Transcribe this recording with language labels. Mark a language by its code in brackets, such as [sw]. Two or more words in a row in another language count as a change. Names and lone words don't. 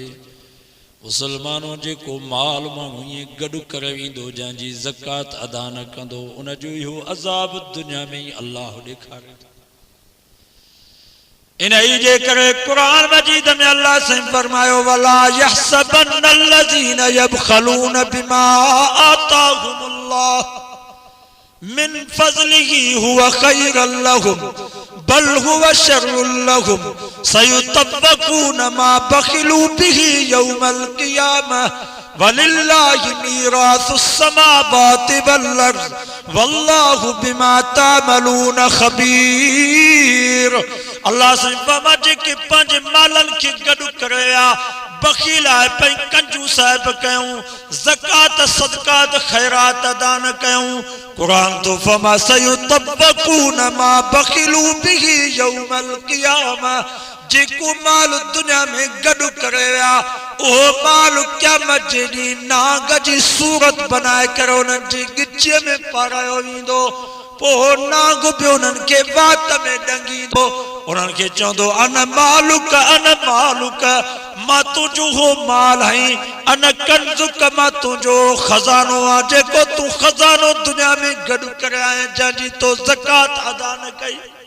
[sd] मुसलमानो जेको माल माण्हू ईअं गॾु करे वेंदो जंहिंजी ज़कात अदा न कंदो, उनजो इहो अज़ाब दुनिया में ई अल्लाह ॾेखारे। इन ई जे करे कुरान मजीद में अल्लाह से फरमायो [ar] ولا يحسبن الذين يبخلون بما آتاهم الله من فضله هو خيرا لهم بل هو شر لهم سيطوقون ما بخلوا به يوم القيامة ولله ميراث السماوات والأرض والله بما تعملون خبير. [sd] अल्लाह से फरमा जेके पंहिंजे मालन खे गॾु करे बखील है पे कंजूस है कयूं ज़कात सदकात खैरात अदा न कयूं। कुरान तो फरमा [ar] سيطوقون ما بخلوا به يوم القيامة [sd] जेको माल दुनिया में गॾु करे ओ माल क़यामत जे ॾींहुं नाग जी सूरत बनाए करे उन्हनि जे गिचे में पारायो वेंदो। पोइ नाग बि उन्हनि खे वात में ॾंगींदो उन्हनि खे चवंदो [ar] أنا مالك [sd] मां तुंहिंजो हो माल आहीं [ar] أنا كنزك [sd] मां तुंहिंजो खज़ानो आहे जेको तूं खज़ानो दुनिया में गॾु करे आहीं जंहिंजी तो ज़कात अदा न कई।